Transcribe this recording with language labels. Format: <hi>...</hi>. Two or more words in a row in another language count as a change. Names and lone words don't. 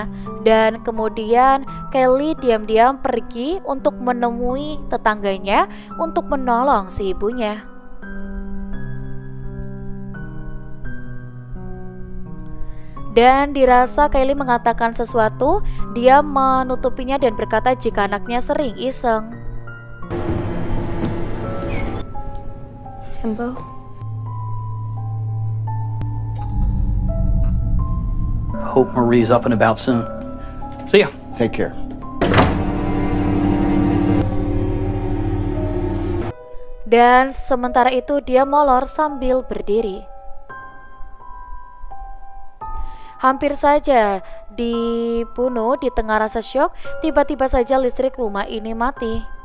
<id>Dan kemudian Kylie diam-diam pergi untuk menemui tetangganya untuk menolong si ibunya. Dan dirasa Kylie mengatakan sesuatu, dia menutupinya dan berkata jika anaknya sering iseng. Timbo.</id> <en>Hope Marie's up and about soon. See ya. Take care.</en> <id>Dan sementara itu dia molor sambil berdiri. Hampir saja dibunuh di tengah rasa syok, tiba-tiba saja listrik rumah ini mati.</id>